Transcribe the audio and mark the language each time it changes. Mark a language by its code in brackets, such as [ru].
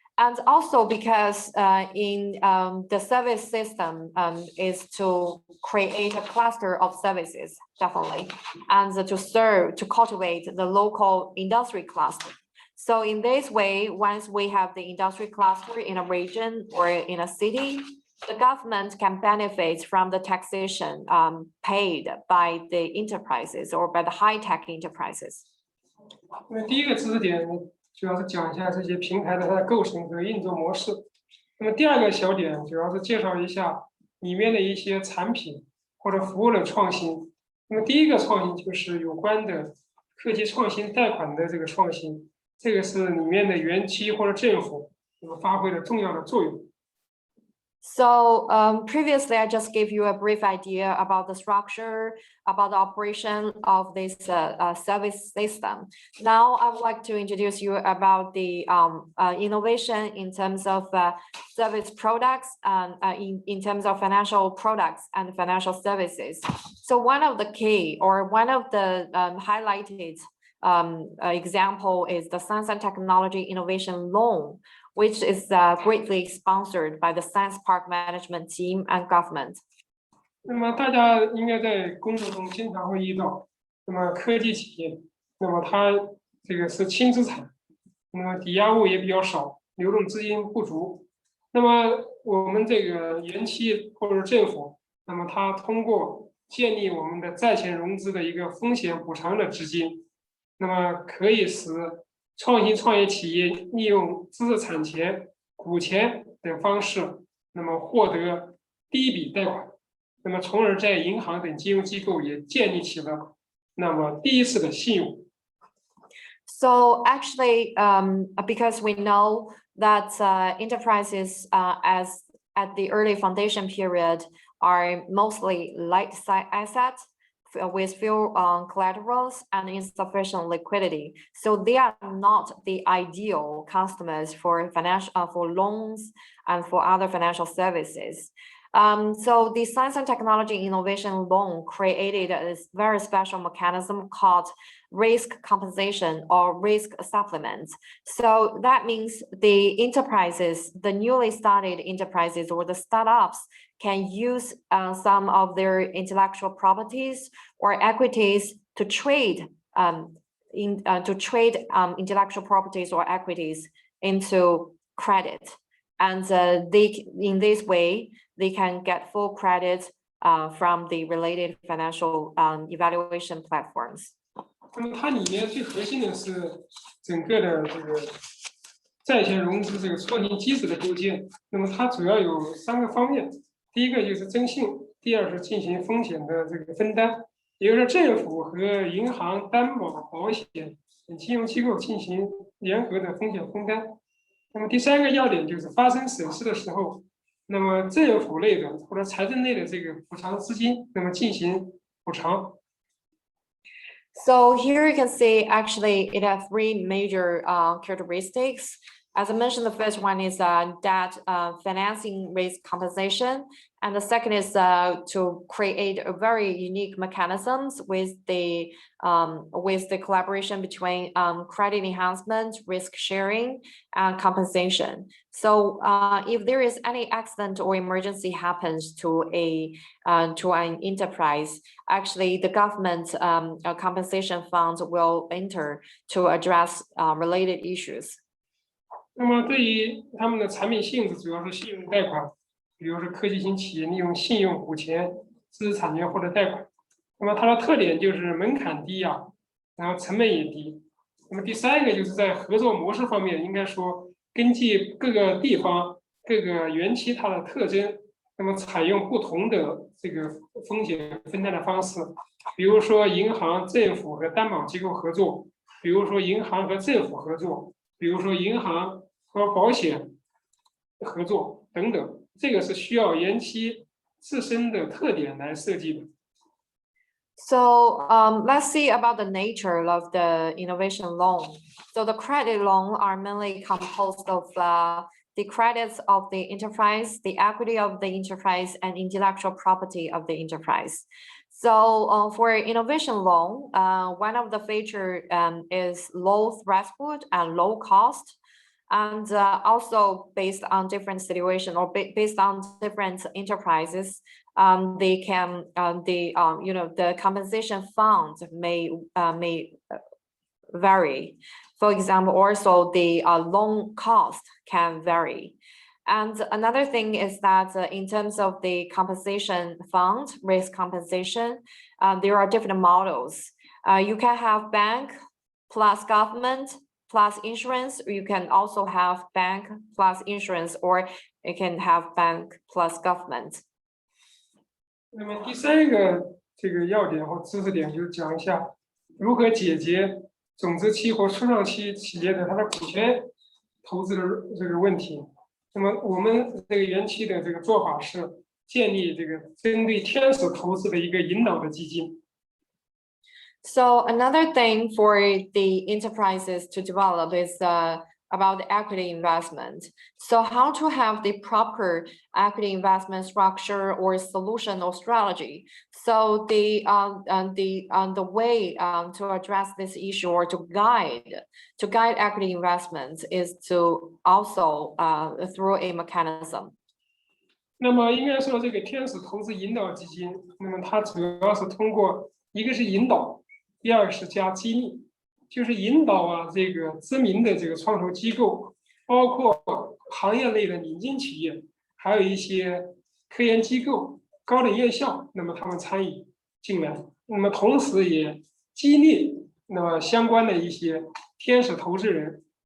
[en] And also because in the service system is to create a cluster of services, definitely, and to cultivate the local industry cluster. So in this way, once we have the industry cluster in a region or in a city, the government can benefit from the taxation paid by the enterprises or by the high-tech enterprises. [zh] 那么第一个知识点呢，主要是讲一下这些平台的它的构成和运作模式。那么第二个小点主要是介绍一下里面的一些产品或者服务的创新。那么第一个创新就是有关的科技创新贷款的这个创新，这个是里面的园区或者政府那么发挥了重要的作用。 [en] So previously, I just gave you a brief idea about the structure, about the operation of this service system. Now, I would like to introduce you about the innovation in terms of service products and in terms of financial products and financial services. So one of the key or one of the highlighted example is the Science and Technology Innovation Loan, which is greatly sponsored by the Science Park Management Team and government. [zh] 那么大家应该在工作中经常会遇到，那么科技企业，那么它这个是轻资产，那么抵押物也比较少，流动资金不足。那么我们这个园区或者政府，那么它通过建立我们的债权融资的一个风险补偿的资金，那么可以使创新创业企业利用知识产权、股权等方式，那么获得第一笔贷款，那么从而在银行等金融机构也建立起了那么第一次的信用。 [en] So actually, because we know that enterprises as at the early foundation period are mostly light assets with few collaterals and insufficient liquidity. So they are not the ideal customers for for loans and for other financial services. So the Science and Technology Innovation Loan created a very special mechanism called risk compensation or risk supplement. So that means the enterprises, the newly started enterprises or the startups can use some of their intellectual properties or equities to trade intellectual properties or equities into credit. And in this way, they can get full credit from the related financial evaluation platforms. [zh] 那么它里面最核心的是整个的这个债权融资这个创新机制的构建。那么它主要有3个方面，第一个就是征信，第二是进行风险的这个分担，也就是政府和银行、担保、保险等金融机构进行联合的风险分担。那么第3个要点就是发生损失的时候，那么政府类的或者财政类的这个补偿资金，那么进行补偿。 [en] So here you can see actually it has 3 major characteristics. As I mentioned, the first one is debt financing risk compensation, and the second is to create a very unique mechanisms with the collaboration between credit enhancement, risk sharing, and compensation. So if there is any accident or emergency happens to an enterprise, actually the government compensation funds will enter to address related issues. [zh] 那么对于他们的产品性质，主要是信用贷款，比如说科技型企业利用信用、股权、知识产权或者贷款。那么它的特点就是门槛低啊，然后成本也低。那么第三个就是在合作模式方面，应该说根据各个地方、各个园区它的特征，那么采用不同的这个风险分担的方式。比如说银行、政府和担保机构合作，比如说银行和政府合作，比如说银行和保险合作等等，这个是需要园区自身的特点来设计的。 [en] So let's see about the nature of the innovation loan. So the credit loan are mainly composed of the credits of the enterprise, the equity of the enterprise, and intellectual property of the enterprise. So for innovation loan, one of the feature is low threshold and low cost. And also based on different situation or based on different enterprises, they can the compensation fund may vary. For example, also the loan cost can vary. And another thing is that in terms of the compensation fund, risk compensation, there are different models. You can have bank plus government plus insurance, or you can also have bank plus insurance, or you can have bank plus government. [zh] 那么第三个这个要点或知识点，就是讲一下如何解决种子期或初创期企业的它的股权投资的这个问题。那么我们这个园区的这个做法是建立这个针对天使投资的一个引导的基金。 [en] So another thing for the enterprises to develop is about the equity investment. So how to have the proper equity investment structure or solution or strategy. So the way to address this issue or to guide equity investment is to also through a mechanism. [zh] 那么应该说，这个天使投资引导基金，那么它主要是通过一个是引导。第二是加激励，就是引导啊，这个知名的这个创投机构，包括行业类的领军企业，还有一些科研机构、高等院校，那么他们参与进来，那么同时也激励那么相关的一些天使投资人，